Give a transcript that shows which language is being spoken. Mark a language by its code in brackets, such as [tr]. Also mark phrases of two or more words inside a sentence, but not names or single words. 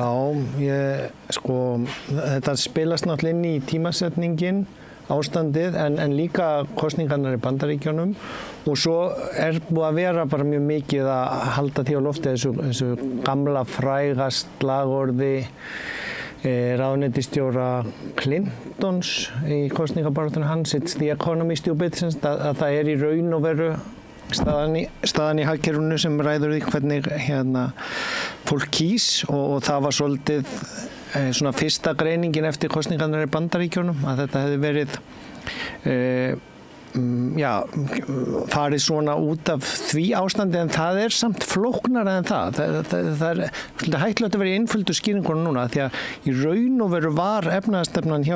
[is] Já, þetta spilast náttúrulega inn í tímasetningin ástandið en líka kosningarnar í Bandaríkjunum og svo búið að vera bara mjög mikið að halda því á lofti þessu gamla fræga slagorði ráðuneytisstjóra Clintons í kosningabaráttunni hans [en] It's the economy stupid [is] að það í raun og veru staðan í hagkerfinu sem ræður því hvernig fólk kýs og það var svolítið svona fyrsta greiningin eftir kosningarnar í Bandaríkjunum að þetta hefði verið farið svona út af því ástandi en það samt flóknara en það er hættulegt að vera í einföldu skýringunum núna því að í raun og veru var efnahagsstefnan hjá